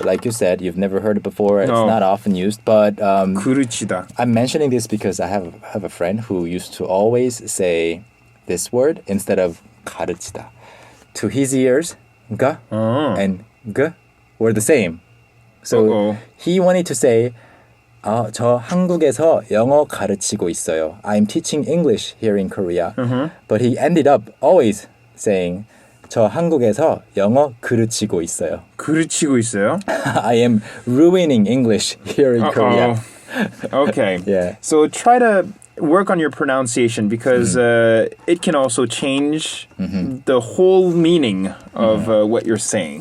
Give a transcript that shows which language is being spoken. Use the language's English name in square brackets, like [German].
[English] Like you said, you've never heard it before. It's No. not often used. But [Korean] 그르치다. [English] I'm mentioning this because I have a friend who used to always say this word instead of 가르치다. To his ears, 가 and g were the same. So Uh-oh. he wanted to say, [Korean] 저 한국에서 영어 가르치고 있어요. [English] I'm teaching English here in Korea. But he ended up always saying, [Korean] 저 한국에서 영어 가르치고 있어요. 그르치고 있어요? [English] I am ruining English here in Korea. Okay. Yeah. So try to work on your pronunciation because it can also change the whole meaning of what you're saying.